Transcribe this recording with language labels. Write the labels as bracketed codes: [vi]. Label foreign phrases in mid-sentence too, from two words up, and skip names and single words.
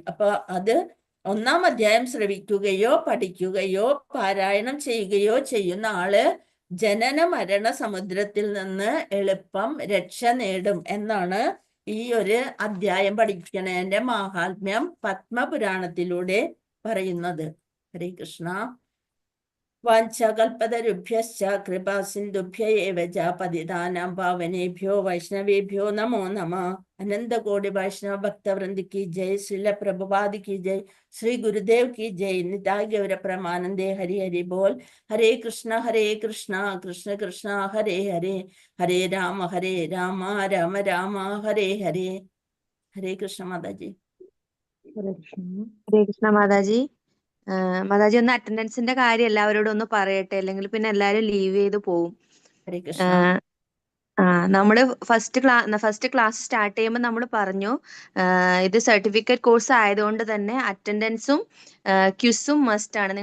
[ml] അപ്പൊ അത് 1-ാം അധ്യായം ശ്രവിക്കുകയോ പഠിക്കുകയോ പാരായണം ചെയ്യുകയോ ചെയ്യുന്ന ആള് ജനന മരണ സമുദ്രത്തിൽ നിന്ന് എളുപ്പം രക്ഷ നേടും എന്നാണ് ഈ ഒരു അധ്യായം പഠിക്കണേന്റെ മാഹാത്മ്യം പത്മപുരാണത്തിലൂടെ പറയുന്നത്. ഹരേ കൃഷ്ണ. [sa] വാഞ്ചകൽപതരുഭ്യശ്ച കൃപാസിന്ധുഭ്യ ഏവ ച പതിതാനാം പാവനേഭ്യോ വൈഷ്ണവേഭ്യോ നമോ നമഃ. [hi] അനന്തകോടി വൈഷ്ണവ ഭക്തവൃന്ദ की जय, श्रील प्रभुपाद की जय, श्री गुरुदेव की जय, निताय गौर परमानंदे. हरि हरि बोल. [sa] हरे कृष्ण कृष्ण कृष्ण हरे हरे, हरे राम राम राम हरे हरे. [hi] हरे कृष्ण माताजी. [ml] ഹരേ കൃഷ്ണ മാതാജി. മാതാജി ഒന്ന് അറ്റൻഡൻസിന്റെ കാര്യം എല്ലാവരോടും ഒന്ന് പറയട്ടെ, അല്ലെങ്കിൽ പിന്നെ എല്ലാരും ലീവ് ചെയ്ത് പോവും. ഹരേ കൃഷ്ണ. നമ്മള് [en] first class start [ml] ചെയ്യുമ്പോൾ നമ്മൾ പറഞ്ഞു, ഇത് [en] certificate course [ml] ആയതുകൊണ്ട് തന്നെ അറ്റൻഡൻസും ക്വിസും മസ്റ്റ് ആണ്.